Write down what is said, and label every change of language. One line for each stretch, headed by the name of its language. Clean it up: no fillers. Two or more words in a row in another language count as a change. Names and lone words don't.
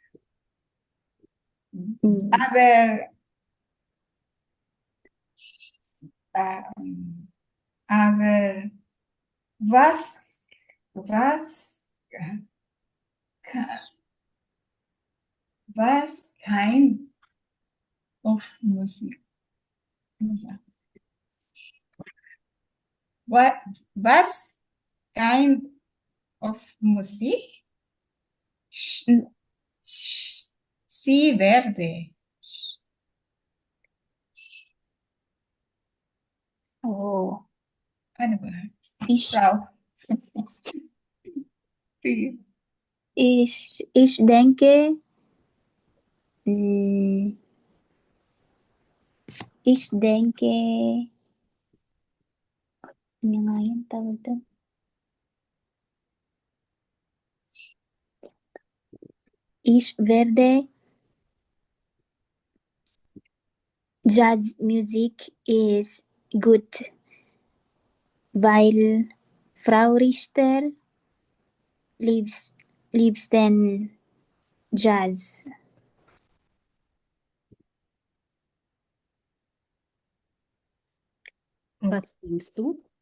German: Aber was
English: kind of music? Was kind of music?
German: Sie werde. Oh,
Filipino: Ano ba?
German: ich, Frau. ich denke,
Filipino: ano nga yung tawag doon?
German: Ich werde Jazz Musik
English: is good,
German: weil Frau Richter liebs den Jazz. Was denkst du?